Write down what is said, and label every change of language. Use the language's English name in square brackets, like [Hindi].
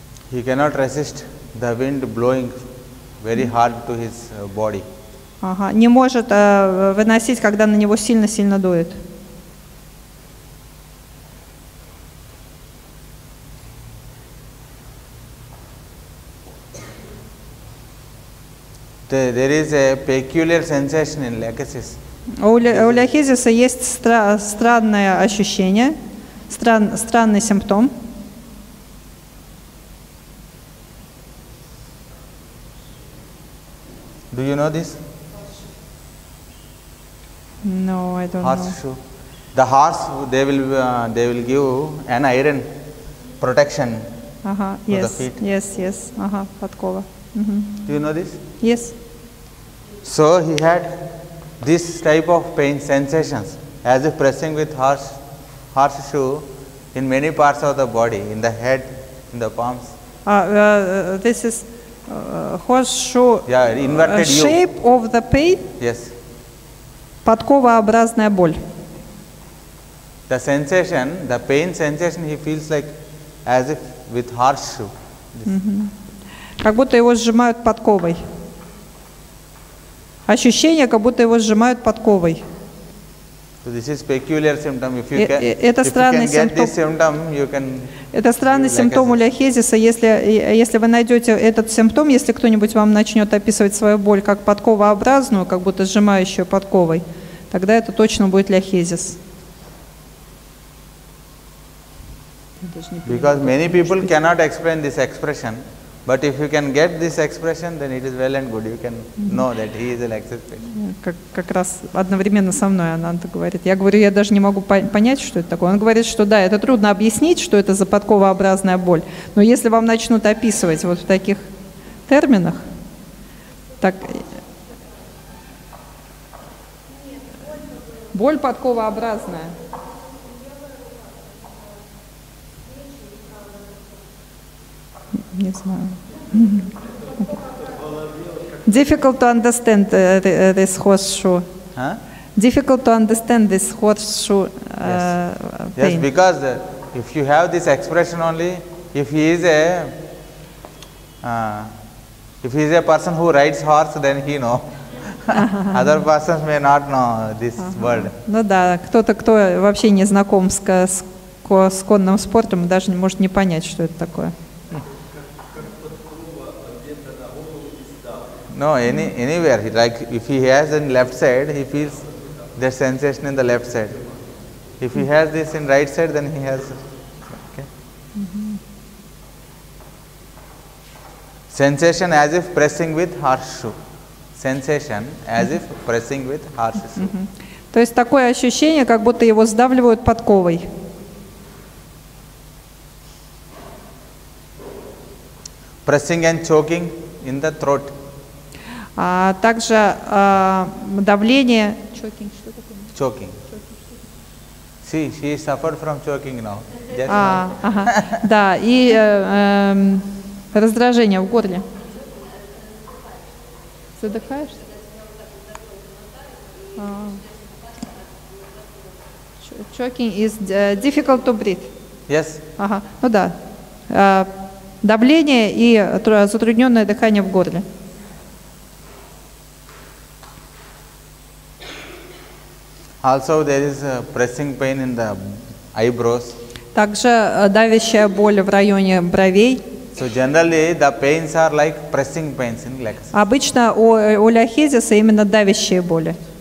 [English] He cannot resist the wind blowing very hard to his body. [Russian] Не может выносить, когда на него сильно-сильно дует. [English] There is a peculiar sensation in lachesis. [Russian] У ляхезиса есть странное ощущение, странный симптом. [English] Do you know this? No, I don't know. Horseshoe. The horse, they will give an iron protection to the feet. Yes. Подкова. Do you know this? Yes. So he had this type of pain sensations as if pressing with horseshoe in many parts of the body, in the head, in the palms. This is horseshoe inverted shape of the pain. Yes. [Russian] Подковообразная боль. [English] The sensation, the pain sensation, he feels like as if with horseshoe. [Russian] Как будто его сжимают подковой. Ощущение, как будто его сжимают подковой. [English] So this is peculiar symptom. If you can get this symptom, you can. [Russian] Это странный симптом у ляхезиса. Если вы найдете этот симптом, если кто-нибудь вам начнет описывать свою боль как подковообразную, как будто сжимающую подковой, тогда это точно будет ляхезис. [English] Because many people cannot explain this expression, but if you can get this expression, then it is well and good. You can know that he is a lachesis patient. [Russian] Как раз одновременно со мной Ананта говорит. Я говорю, я даже не могу понять, что это такое. Он говорит, что да, это трудно объяснить, что это за подковообразная боль. Но если вам начнут описывать вот в таких терминах, так боль подковообразная. Не знаю. [English] Difficult to understand this horseshoe. Huh? Difficult to understand this horseshoe Yes, pain. because if you have this expression only, if he is a person who rides horse, then he know. Other persons may not know this word. [Russian] Ну да, кто-то, кто вообще не знаком с конным спортом, даже может не понять, что это такое. [English] No, anywhere. Like if he has in left side, he feels the sensation in the left side. If he has this in right side, then he has. Okay. Sensation as if pressing with horseshoe. Sensation as if pressing with horseshoe. [Russian] То есть такое ощущение, как будто его сдавливают подковой. [English] Pressing and choking in the throat. [Russian] А также давление. [English] Choking. See, she suffered from choking now. Just now. [Russian] Ага. Да, и раздражение в горле. Задыхаешься? [English] Choking is difficult to breathe. Yes. [Russian] Ага. Ну да. Давление и затрудненное дыхание в горле. [English] Also there is a pressing pain in the eyebrows. [Russian] Также давящая боль в районе бровей. [English] So generally the pains are like pressing pains in legs. [Russian] Обычно у ляхезиса именно давящие боли.